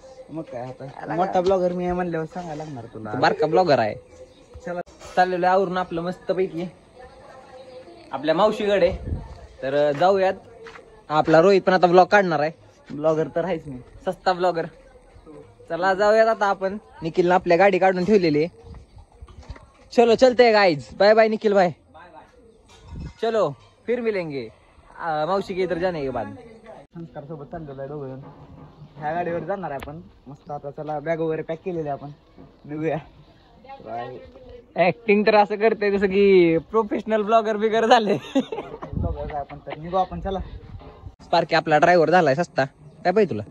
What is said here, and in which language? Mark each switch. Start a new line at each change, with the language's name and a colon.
Marathi: मग काय आता मोठा ब्लॉगर मी म्हणल्यावर सांगायला लागणार तुला, बारका ब्लॉगर आहे. चला चाललेलं आवरून आपलं मस्त पैकी आपल्या मावशीकडे. तर जाऊयात. आपला रोहित पण आता ब्लॉग काढणार आहे, ब्लॉगर तर आहेच मी, सस्ता ब्लॉगर. चला जाऊयात आता आपण. निखिलनं आपल्या गाडी काढून ठेवलेली.
Hindi: चलो चलते गाइज, बाय बाय निखिल भाई, चलो फिर मिलेंगे मावशी के इधर जाने के बाद.
Marathi: संस्कार सोबत चाललेलो आहे दोघं. ह्या गाडीवर जाणार आहे आपण मस्त. आता चला बॅग वगैरे पॅक केलेले आपण, निघूया. ऍक्टिंग तर असं करते जसं की प्रोफेशनल ब्लॉगर बिगर झाले. ब्लॉगर आपण तर निघू आपण. चला स्पार्की आपला ड्रायव्हर झालाय सस्ता. काय पाहिजे तुला?